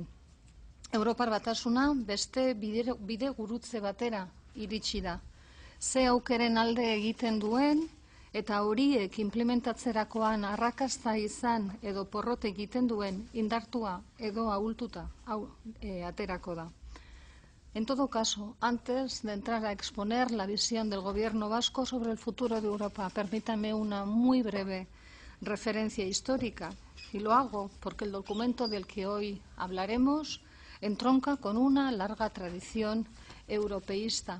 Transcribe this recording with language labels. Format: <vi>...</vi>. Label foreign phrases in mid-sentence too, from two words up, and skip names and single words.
<eu>Europar Batasuna beste bide gurutze batera iritsi da. Ze aukeren alde egiten duen, eta horiek implementatzerakoan arrakasta izan edo porrot egiten duen indartua edo ahultuta aterako da.</eu> <es>En todo caso, antes de entrar a exponer la visión del Gobierno vasco sobre el futuro de Europa, permítame una muy breve referencia histórica. Y lo hago porque el documento del que hoy hablaremos entronca con una larga tradición europeísta.</es>